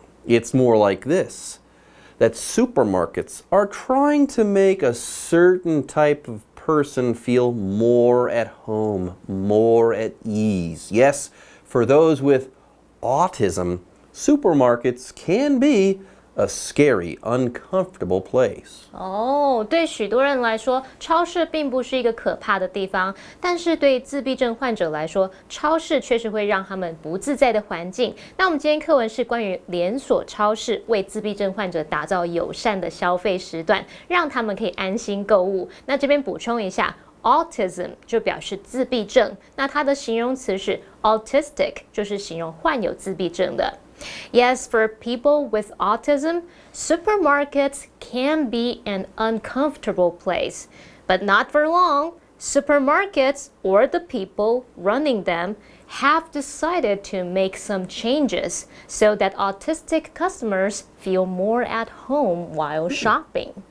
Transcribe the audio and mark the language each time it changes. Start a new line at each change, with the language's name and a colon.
English: It's more like this. That supermarkets are trying to make a certain type of person feel more at home, more at ease. Yes, for those with autism, supermarkets can be a scary, uncomfortable place.
Chinese: 对许多人来说，超市并不是一个可怕的地方，但是对自闭症患者来说，超市确实会让他们不自在的环境。那我们今天课文是关于连锁超市为自闭症患者打造友善的消费时段，让他们可以安心购物。那这边补充一下。Autism 就表示自闭症，那它的形容词是 autistic， 就是形容患有自闭症的。
English: Yes, for people with autism, supermarkets can be an uncomfortable place, but not for long. Supermarkets or the people running them have decided to make some changes so that autistic customers feel more at home while shopping.